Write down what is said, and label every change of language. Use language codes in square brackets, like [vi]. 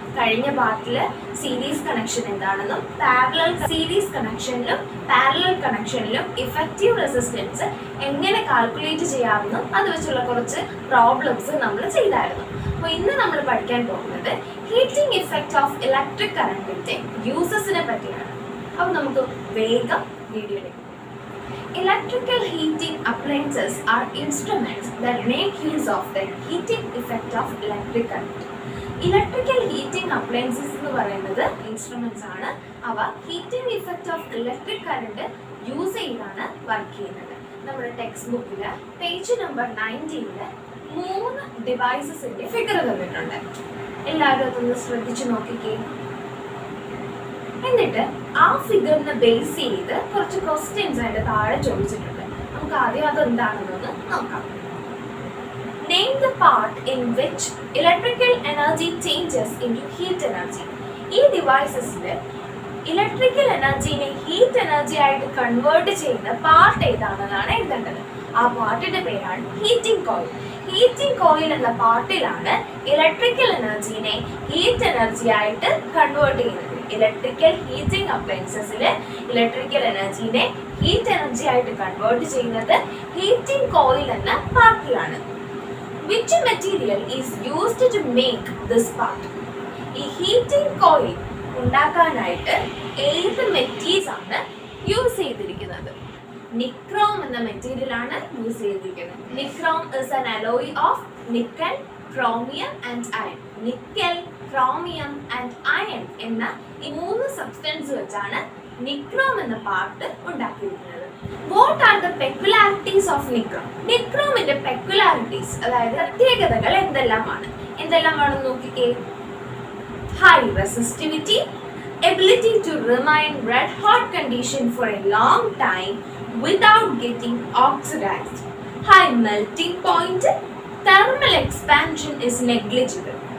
[ml] കഴിഞ്ഞ പാർട്ടിൽ series connection എന്താണെന്നും സീരീസ് കണക്ഷനിലും പാരലൽ കണക്ഷനിലും ഇഫക്റ്റീവ് റെസിസ്റ്റൻസ് എങ്ങനെ കാൽക്കുലേറ്റ് ചെയ്യാമെന്നും അത് വെച്ചുള്ള കുറച്ച് പ്രോബ്ലംസ് നമ്മൾ ചെയ്തായിരുന്നു. അപ്പോൾ ഇന്ന് നമ്മൾ പഠിക്കാൻ പോകുന്നത് ഹീറ്റിംഗ് ഇഫക്റ്റ് ഓഫ് ഇലക്ട്രിക് കറന്റിന്റെ യൂസസിനെ പറ്റിയാണ്. അപ്പോൾ നമുക്ക് വേഗം വീഡിയോയിലേക്ക്. [en] Electrical heating appliances are instruments that make use of the heating effect of electric current. [ml] Electrical heating appliances എന്ന് പറയുന്നത് ഇൻസ്ട്രുമെന്റ്സ് ആണ്. അവ heating effect of electric current use ചെയ്താണ് വർക്ക് ചെയ്യുന്നത്. നമ്മുടെ ടെക്സ്റ്റ് ബുക്കിൽ പേജ് നമ്പർ 19 3 ഡിവൈസസിന്റെ ഫിഗർ തന്നിട്ടുണ്ട്. എല്ലാവരും അതൊന്ന് ശ്രദ്ധിച്ചു നോക്കിക്കേ. എന്നിട്ട് ആ ഫിഗറിനെ ബേസ് ചെയ്ത് കുറച്ച് ക്വസ്റ്റ്യൻസ് അതിന്റെ താഴെ ചോദിച്ചിട്ടുണ്ട്. നമുക്ക് ആദ്യം അതെന്താണെന്നൊന്ന് നോക്കാം. [en] Name the part in which electrical energy changes into heat energy. [ml] ഈ ഡിവൈസസിൽ ഇലക്ട്രിക്കൽ എനർജിനെ ഹീറ്റ് എനർജി ആയിട്ട് കൺവേർട്ട് ചെയ്യുന്ന പാർട്ട് ഏതാണെന്നാണ് എഴുതേണ്ടത്. ആ പാർട്ടിന്റെ പേരാണ് ഹീറ്റിംഗ് കോയിൽ. ഹീറ്റിംഗ് കോയിൽ എന്ന പാർട്ടിലാണ് ഇലക്ട്രിക്കൽ എനർജിനെ ഹീറ്റ് എനർജി ആയിട്ട് കൺവേർട്ട് ചെയ്യുന്നത്. Electrical heating അപ്ലയൻസസിൽ electrical എനർജിനെ heat energy ആയിട്ട് കൺവേർട്ട് ചെയ്യുന്നത് ഹീറ്റിംഗ് കോയിൽ എന്ന പാർട്ടിലാണ്. [en] Which material is used to make this part? [ml] ഈ ഹീറ്റിംഗ് കോയിൽ ഉണ്ടാക്കാനായിട്ട് ഏത് മെറ്റീരിയൽസ് ആണ് യൂസ് ചെയ്തിരിക്കുന്നത്? നിക്രോം എന്ന മെറ്റീരിയൽ ആണ് യൂസ് ചെയ്തിരിക്കുന്നത്. [en] Nichrome is an alloy of nickel, chromium and iron. [ml] Nickel, chromium and iron എന്ന ഈ 3 സബ്സ്റ്റൻസ് വെച്ചാണ് നിക്രോം എന്ന പാർട്ട് ഉണ്ടാക്കിയിരിക്കുന്നത്. [en] What are the peculiarities of nichrome? [ml] നിക്രോമിന്റെ peculiarities, അതായത് പ്രത്യേകതകൾ എന്തെല്ലാമാണെന്ന് നോക്കിക്കേ. [en] High resistivity, ability to remain red hot condition for a long time without getting oxidised, high melting point, thermal expansion is negligible.